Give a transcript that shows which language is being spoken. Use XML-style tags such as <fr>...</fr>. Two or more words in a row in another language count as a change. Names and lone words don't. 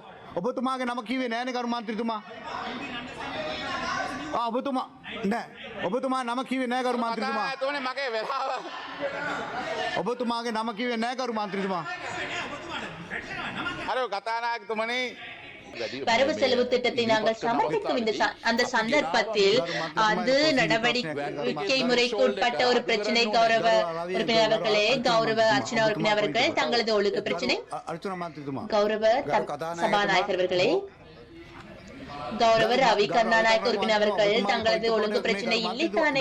<si>ඔබතුමාගේ නම කිව්වේ නෑනේ කරු මන්ත්‍රීතුමා. ඔබතුමා නෑ. ඔබතුමා නම කිව්වේ නෑ කරු මන්ත්‍රීතුමා. එතකොට මගේ වෙලාව. ඔබතුමාගේ නම කිව්වේ නෑ කරු මන්ත්‍රීතුමා. අර කතානායකතුමනි</si> <ta>வரவு செலவு திட்டத்தை நாங்கள் சமர்ப்பிக்கும் அந்த சந்தர்ப்பத்தில் அது நடவடிக்கை முறைக்கு உட்பட்ட ஒரு பிரச்சனை. கௌரவ உறுப்பினர் அவர்களே, கௌரவ அர்ச்சனா உறுப்பினர் அவர்கள் தங்களது ஒழுக்க பிரச்சனை. கௌரவ சபாநாயகர் அவர்களே, கௌரவ ரவி கருணாநாயக்க உறுப்பினர் அவர்கள் தங்களது ஒழுங்கு பிரச்சனை இல்லை தானே?</ta>